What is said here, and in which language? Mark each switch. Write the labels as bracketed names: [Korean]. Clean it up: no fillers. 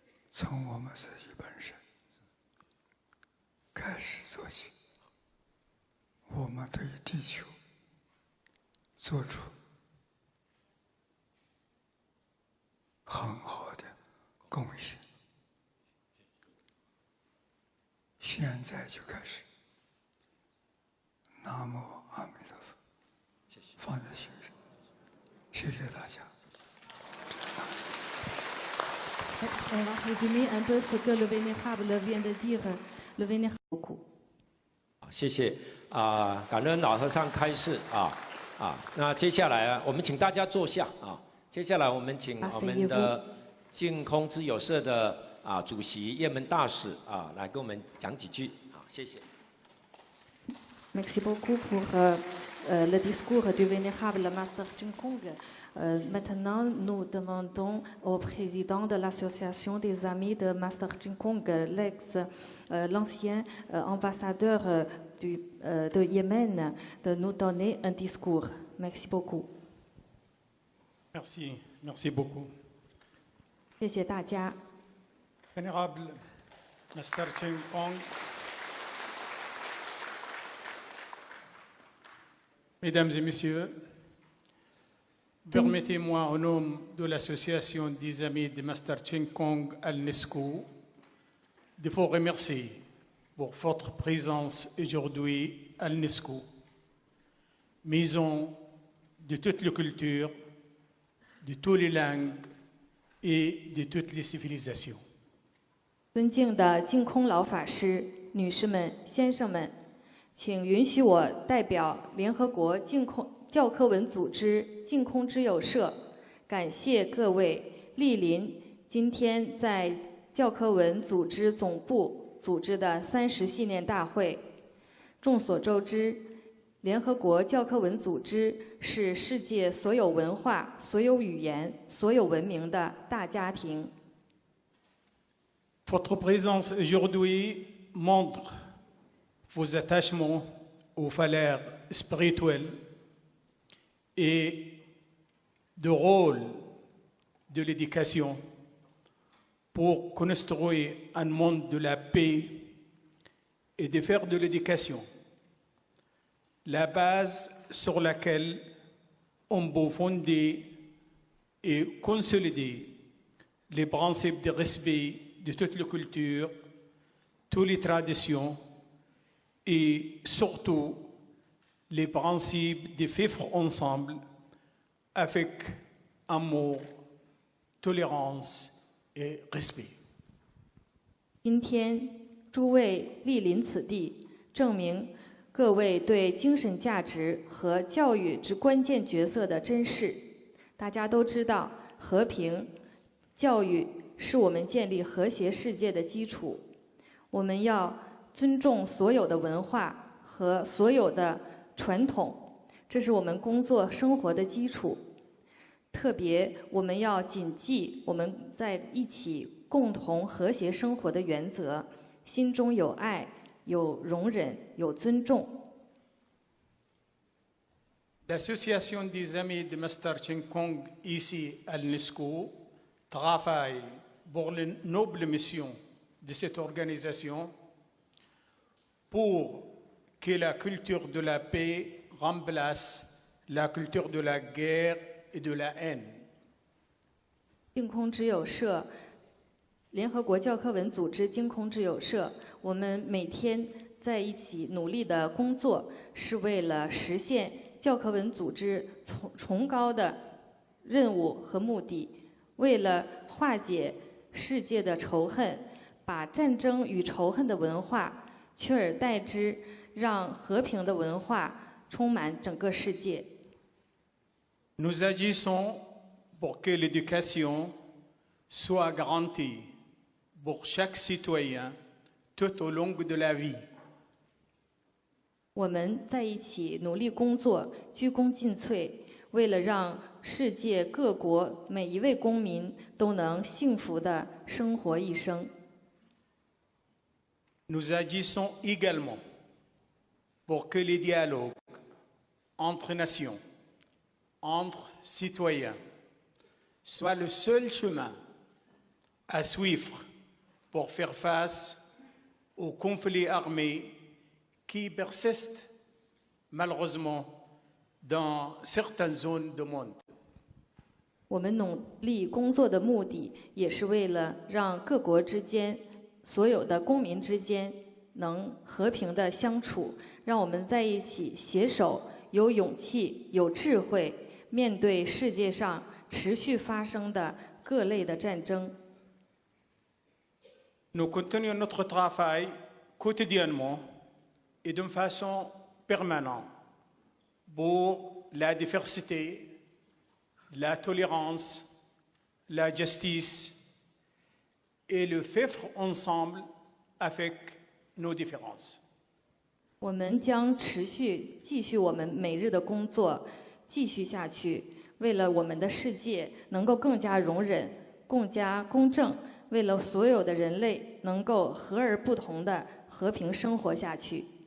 [Chinese] 从我们自己本身开始做起，我们对地球做出很好的贡献。现在就开始，南无阿弥陀佛，放在心上。谢谢大家。 [French] On va résumer un peu ce que le vénérable vient de dire. Le vénérable beaucoup. [Chinese] 谢谢感恩老和尚开示那接下来我们请大家坐下接下来我们请我们的净空之友社的主席叶门大使来跟我们讲几句谢谢。 [French] Merci beaucoup pour le discours du vénérable Master Ching Kung. Maintenant, nous demandons au président de l'association des amis de Master Ching Kung, l'ancien ambassadeur de Yémen, de nous donner un discours. Merci beaucoup. Merci beaucoup. [Chinese] 谢谢大家。 [French] Vénérable Master Ching Kung, Mesdames et Messieurs, permettez-moi au nom de l'association des amis de Master Ching Kung Al-Nesco de vous remercier pour votre présence aujourd'hui à l'UNESCO, maison de toutes les cultures, de toutes les langues et de toutes les civilisations. [Chinese] 尊敬的净空老法师、女士们、先生们，请允许我代表联合国净空教科文组织净空之友社，感谢各位莅临今天在教科文组织总部组织的30系念大会。众所周知，联合国教科文组织是世界所有文化、所有语言、所有文明的大家庭。 [French] Votre présence aujourd'hui montre vos attachements aux valeurs spirituelles et le rôle de l'éducation pour construire un monde de la paix et de faire de l'éducation la base sur laquelle on peut fonder et consolider les principes de respect de toutes les cultures, toutes les traditions et surtout les principes de vivre ensemble avec amour, tolérance et respect. [Chinese] 今天诸位莅临此地，证明各位对精神价值和教育之关键角色的珍视。大家都知道，和平、教育是我们建立和谐世界的基础。我们要尊重所有的文化和所有的传统，这是我们工作生活的基础。特别我们要谨记我们在一起共同和谐生活的原则，心中有爱，有容忍，有尊重。 [French] L'association des amis de Master Ching Kung ici à l'UNESCO travaille pour la noble mission de cette organisation pour que la culture de la paix remplace la culture de la guerre et de la haine. [Chinese] 净空之友社，联合国教科文组织净空之友社，我们每天在一起努力的工作，是为了实现教科文组织崇高的任务和目的，为了化解世界的仇恨，把战争与仇恨的文化取而代之，让和平的文化充满整个世界。 [French] Nous agissons pour que l'éducation soit garantie pour chaque citoyen tout au long de la vie. [Chinese] 我们在一起努力工作，鞠躬尽瘁，为了让世界各国每一位公民都能幸福地生活一生。 [French] Nous agissons également pour que les dialogues entre nations, entre citoyens, soient le seul chemin à suivre pour faire face aux conflits armés qui persistent malheureusement dans certaines zones du monde. [Chinese] 我们努力工作的目的，也是为了让各国之间、所有的公民之间能和平的相处，让我们在一起携手，有勇气、有智慧，面对世界上持续发生的各类的战争。 [French] Nous continuons notre travail quotidiennement et d'une façon permanente pour la diversité, la tolérance, la justice et le vivre ensemble avec nos différences. [Chinese] 我们将持续继续我们每日的工作，继续下去，为了我们的世界能够更加容忍、更加公正，为了所有的人类能够和而不同的和平生活下去。